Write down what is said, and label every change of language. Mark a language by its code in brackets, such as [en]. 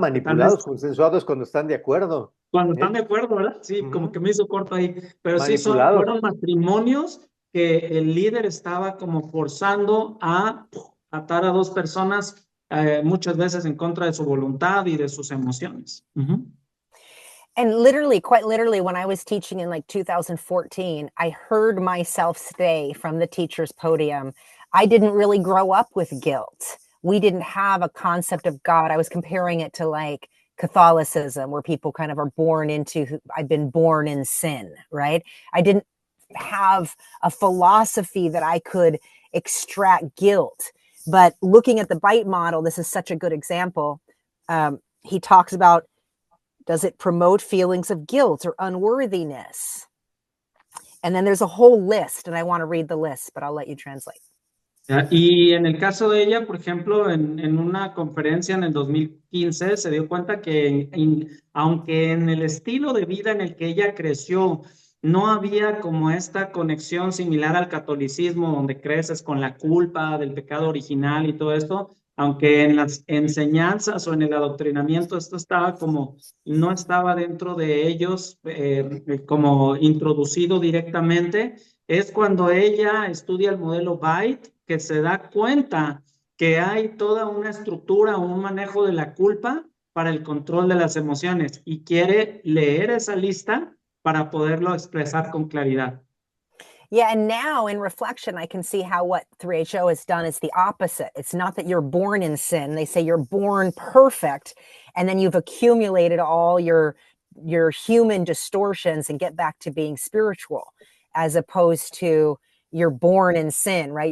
[es] manipulados, consensuados cuando están de acuerdo. cuando están de acuerdo, ¿verdad? Sí, como que me hizo corto ahí. Pero sí, Manipulados. fueron matrimonios que el líder estaba como forzando a atar a dos personas muchas veces en contra de su voluntad y de sus emociones. [en] And literally, quite literally, when I was teaching in like 2014, I heard myself say from the teacher's podium, I didn't really grow up with guilt. We didn't have a concept of God. I was comparing it to like Catholicism, where people kind of are born into, I've been born in sin, right? I didn't have a philosophy that I could extract guilt But looking at the bite model, this is such a good example. He talks about, does it promote feelings of guilt or unworthiness? And then there's a whole list, and I want to read the list, but I'll let you translate. [es] Y en el caso de ella, por ejemplo, en una conferencia en el 2015 se dio cuenta que aunque en el estilo de vida en el que ella creció no había como esta conexión similar al catolicismo, donde creces con la culpa del pecado original y todo esto, aunque en las enseñanzas o en el adoctrinamiento esto estaba como, no estaba dentro de ellos como introducido directamente, es cuando ella estudia el modelo Byte que se da cuenta que hay toda una estructura, un manejo de la culpa para el control de las emociones y quiere leer esa lista para poderlo expresar con claridad. [en] Yeah, and now in reflection, I can see how what 3HO has done is the opposite. It's not that you're born in sin. They say you're born perfect, and then you've accumulated all your human distortions and get back to being spiritual, as opposed to you're born in sin, right?